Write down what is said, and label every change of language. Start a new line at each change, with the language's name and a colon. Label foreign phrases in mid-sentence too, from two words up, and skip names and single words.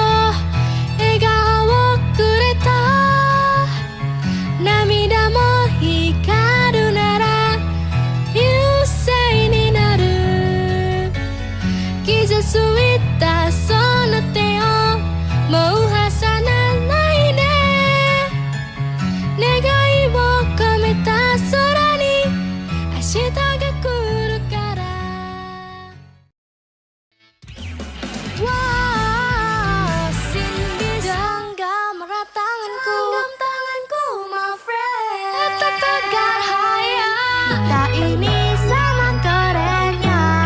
Japanese: 笑顔をくれた涙も光るなら流星になる。傷ついたその手をもう離さないで。願いを込めた空に明日が来るから。Wow,
Indonesian: Cindy genggam erat tanganku,
English: my friend.
Indonesian: Tegar haya, kita ini sama kerennya.